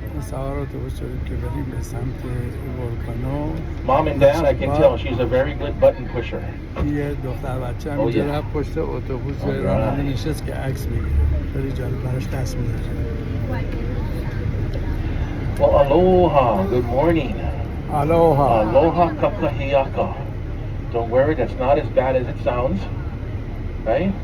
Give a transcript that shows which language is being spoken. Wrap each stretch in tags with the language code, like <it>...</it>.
<fa>سوار اتوبوس شدیم که بریم به سمت ولکانو.</fa> <en>Mom and Dad, I can tell she's a very good button pusher.</en> <fa>یه دختر بچه هم اینجا رفت پشت اتوبوس راننده نشست که عکس بگیره. خیلی جالب، براش دست میزنه.</fa> <en>Well, aloha, good morning. Aloha.</en> <haw>Aloha kakahiaka.</haw> <en>Don't worry, that's not as bad as it sounds. Right?</en>